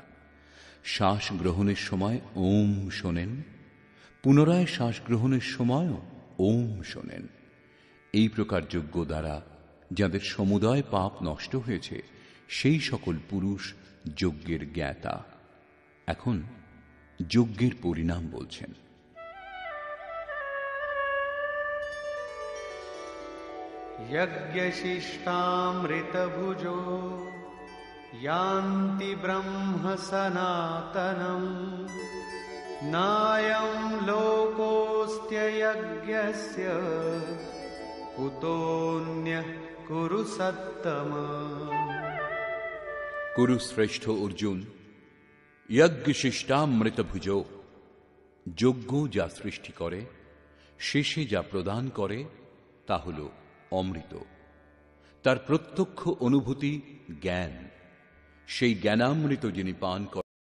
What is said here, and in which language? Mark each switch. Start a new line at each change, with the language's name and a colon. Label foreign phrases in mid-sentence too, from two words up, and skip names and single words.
Bangla: শ্বাস গ্রহণের সময় ওম শোনেন, পুনরায় শ্বাস গ্রহণের সময়ও ওম শোনেন। এই প্রকার যজ্ঞ দ্বারা যাদের সমুদয় পাপ নষ্ট হয়েছে, সেই সকল পুরুষ যজ্ঞের জ্ঞাতা। এখন যজ্ঞের পরিণাম বলছেন।
Sanskrit: यज्ञशिष्टामृतभुजो यान्ति ब्रह्म सनातनम् नायं लोकोऽस्त्ययज्ञस्य कुतोऽन्यः कुरु सत्तम।
Bangla: কুরু শ্রেষ্ঠ অর্জুন, যজ্ঞশিষ্টামৃতভুজ, যজ্ঞ যা সৃষ্টি করে, শেষে যা প্রদান করে তা হল অমৃত। তার প্রত্যক্ষ অনুভূতি জ্ঞান। সেই জ্ঞানামৃত যিনি পান করেন